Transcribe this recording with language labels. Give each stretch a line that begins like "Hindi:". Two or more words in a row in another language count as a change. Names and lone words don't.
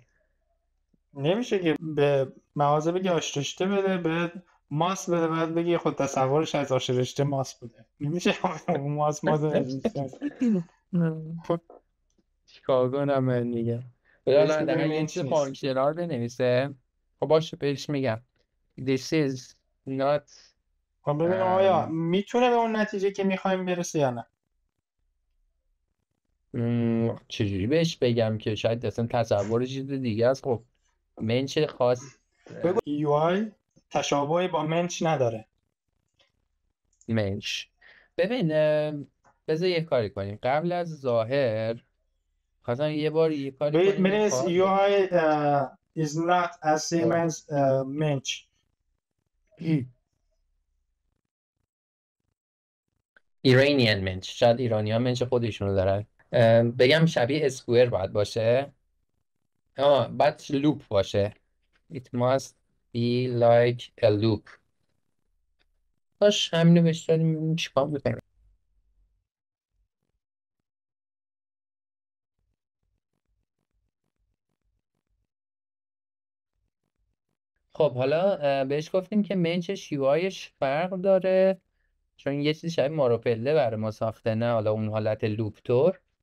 Persian: نمیشه که به مغازه بگی آش رشته بده، بعد ماس بده، بعد بگی خود تصورش از آش رشته ماس بوده. نمیشه ماس چیکار کنم من دیگه. حالا در یه چیز فانکشنال بنویسه. خب باشه بهش میگم
English: This is not.
Persian: خب ببینم آیا میتونه به اون نتیجه که میخوایم برسه یا نه. چجوری بهش بگم که شاید اصلا تصور چیز دیگه است. خب منچ خاص بگو UI تشابهی با منچ نداره. منچ ببین بذار یه کاری کنیم قبل از ظاهر. خواستم یه کاری کنیم.
English: بنویس UI is not as same as منچ.
Persian: ایرانیان منچ. شاید ایرانیان منچ خودشونو دارن. بگم شبیه اسکوئر باید باشه. باید لوپ باشه.
English: It must be like a loop.
Persian: باش همینو بهش داریم چیکار میکنیم. خب حالا بهش گفتیم که منچش یوآیش فرق داره، چون یه چیزی شبیه ماروپله برای ما ساخته، نه حالا اون حالت لوپ تور.